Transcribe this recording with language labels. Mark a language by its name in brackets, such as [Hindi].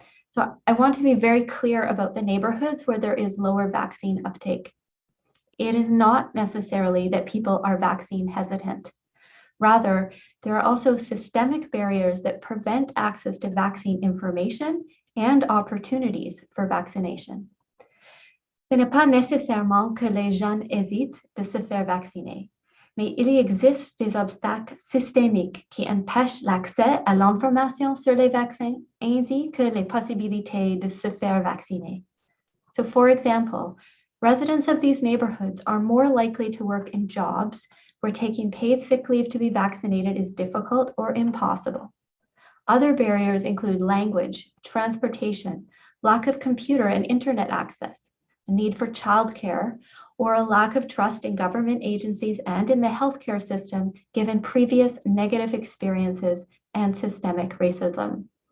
[English] So I want to be very clear about the neighborhoods where there is lower vaccine uptake. It is not necessarily that people are vaccine hesitant. Rather, there are also systemic barriers that prevent access to vaccine information and opportunities for vaccination. [French] Ce n'est pas nécessairement que les jeunes hésitent de se faire vacciner, mais il existe des obstacles systémiques qui empêchent l'accès à l'information sur les vaccins ainsi que les possibilités de se faire vacciner. [English] So, for example, residents of these neighborhoods are more likely to work in jobs where taking paid sick leave to be vaccinated is difficult or impossible. Other barriers include language, transportation, lack of computer and internet access, a need for childcare, or a lack of trust in government agencies and in the healthcare system given previous negative experiences and systemic racism.